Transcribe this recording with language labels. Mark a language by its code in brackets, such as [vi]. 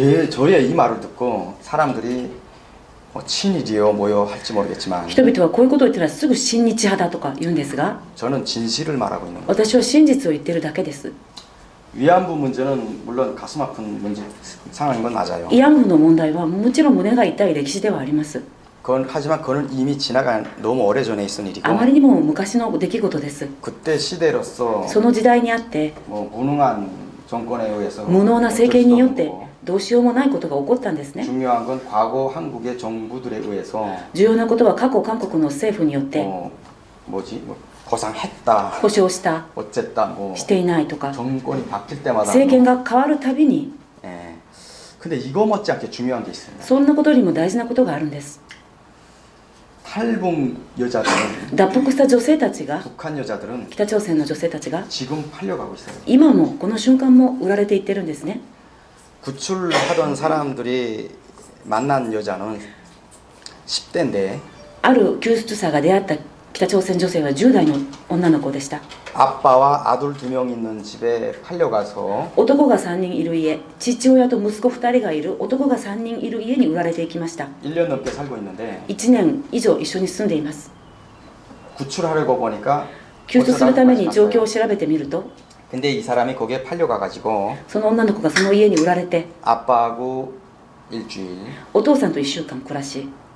[ko] 저의 이 말을 듣고 사람들이 친일이요 뭐요 할지 모르겠지만 [ja] 人々はこういうことを言ったらすぐ親日派だとか言うんですが [ko] 저는 진실을 말하고 있는 거예요. [ja] 私は真実を言ってるだけです [ko] 위안부 문제는 물론 가슴 아픈 문제 상황인 건 맞아요. [ja] 慰安婦の問題はもちろん胸が痛い歴史ではあります [ko] 하지만 그건 이미 지나간 너무 오래전에 있은 일이고 [ja] あまりにも昔の出来事です [ko] 그때 시대로서 [ja] その時代にあって [ko] 뭐 무능한 정권에 의해서 [ja] 無能な政権によって [ko] 어쩔 수 없는 거고 [ja] どうしようもないことが起こったんですね [ko] 중요한 건 과거 한국의 정부들에 의해서 [ja] 重要なことは過去韓国の政府によって [ko] 뭐지 보상했다 [ja] 保障した [ko] 어쨌다 뭐 [ja] していないとか [ko] 정권이 바뀔 때마다 [ja] 政権が変わるたびに [ko] 예. 근데 이거 못지않게 중요한 게 있습니다. [ja] そんなことにも大事なことがあるんです [ko] 탈북 여자들은 [ja] 脱北した女性たちが [ko] 북한 여자들은 [ja] 北朝鮮の女性たちが [ko] 지금 팔려가고 있어요. [ja] 今もこの瞬間も売られていってるんですね [ko] 구출하던 사람들이 만난 여자는 10대인데 [ja] ある救出者が出会った北朝鮮女性は10代の女の子でした [ko] 아빠와 아들 2명 있는 집에 팔려가서 [ja] 男が3人いる家父親と息子2人がいる男が3人いる家に売られていきました [ko] 1년 넘게 살고 있는데 [ja] 1年以上一緒に住んでいます [ko] 구출하려고 보니까 [ja] 救出するために状況を調べてみると [ko] 근데 이 사람이 거기에 팔려가가지고 [ja] その女の子がその家に売られて [ko] 아빠하고 일주일 [ja] お父さんと1週間暮らし